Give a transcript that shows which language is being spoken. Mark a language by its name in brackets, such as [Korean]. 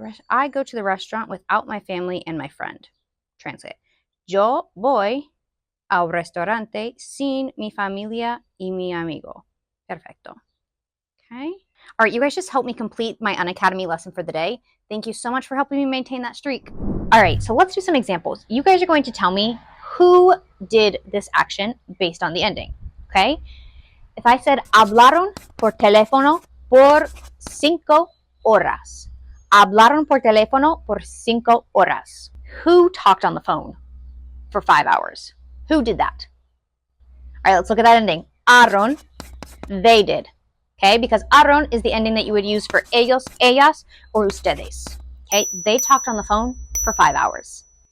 [English] I go to the restaurant without my family and my friend. Translate. [Spanish] Yo voy al restaurante sin mi familia y mi amigo. Perfecto. Okay. [English] All right, you guys just helped me complete my Unacademy lesson for the day. Thank you so much for helping me maintain that streak. All right, so let's do some examples. You guys are going to tell me who did this action based on the ending, okay? If I said, [Spanish] hablaron por teléfono por 5 horas. Hablaron por teléfono por 5 horas. [English] Who talked on the phone for 5 hours? Who did that? All right, let's look at that ending. Hablaron, they did. Okay, because hablaron is the ending that you would use for ellos, ellas, or ustedes. Okay, they talked on the phone for 5 hours.